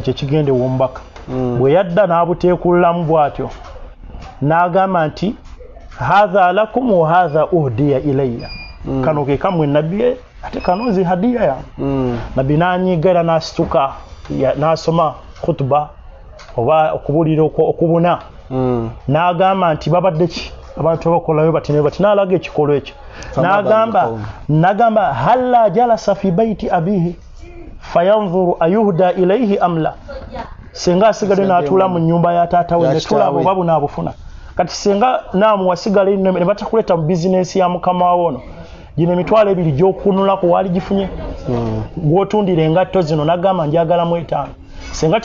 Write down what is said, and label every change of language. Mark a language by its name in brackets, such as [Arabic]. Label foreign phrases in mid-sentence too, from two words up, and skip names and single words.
[Ganda] kye kigende w'omubaka bwe yadda n'abuteekullamu bw'atyo n'agamba nti [Arabic] هذا لكم وهذا أهدي إلي [Ganda] kano ke kamwe nabbi ate kano nzi hadiya ya nabbi n'anyiga era n'asituka n'asoma khutba oba okubulira okubuna n'agamba nti babadde ki abantu abakolayo bati n'alaga ekikolwa ekyo n'agamba [Arabic] هلا جلس في بيت أبيه فينظر أيهدى إليه أم لا [Ganda] senga asigale n'atuula mu nnyumba ya taata we ne tulaba oba bunaabufuna kati senga naamu wasigale ne batakuleta mu bizinesi ya mukama wono gino $2,000 gy'okunulako waali gifunye gw'otundira engatto zino n'agamba njagalamu 5 senga